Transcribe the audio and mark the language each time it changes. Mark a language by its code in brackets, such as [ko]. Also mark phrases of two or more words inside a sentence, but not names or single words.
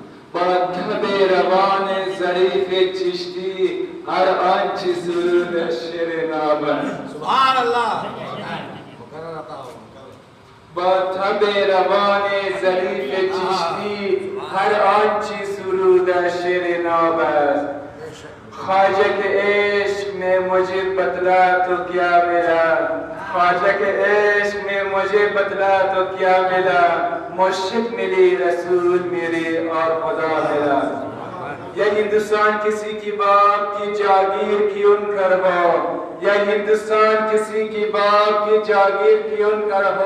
[fa] با تب روان ظریف چشتی هر آنچه سرود شعر ناب است. [ar] سبحان الله. [fa] با تب روان ظریف چشتی هر آنچه سرود شعر ناب است. [ur] خواجه کے عشق میں مجھے بتلا تو کیا ملا، خواجہ کے عشق میں مجھے بتلا تو کیا ملا. مرشد ملی، رسول میری اور خدا ملا. یا ہندوستان کسی کی باپ کی جاگیر کیوں کر ہو، یا ہندوستان کسی کی باپ کی جاگیر کیوں کر ہو.